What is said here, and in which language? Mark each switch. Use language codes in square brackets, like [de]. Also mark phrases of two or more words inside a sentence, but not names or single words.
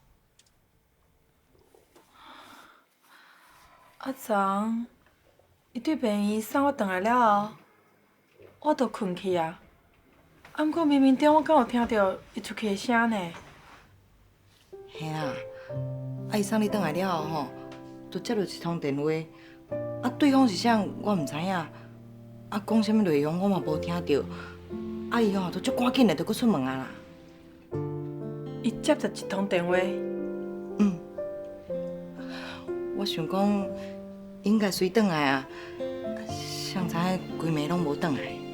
[nan] 昨伊对病院送我转来了后，我就困去啊。毋过冥冥中我敢有听到伊出去的声呢。嘿啊，伊送你转来了后吼，就接到一通电话，对方是啥我毋知影，讲啥物内容我嘛无听到，伊吼就足赶紧的就搁出门啊啦。伊接着一通电话，我想讲，应该随转来啊，谁知影规暝拢无转来。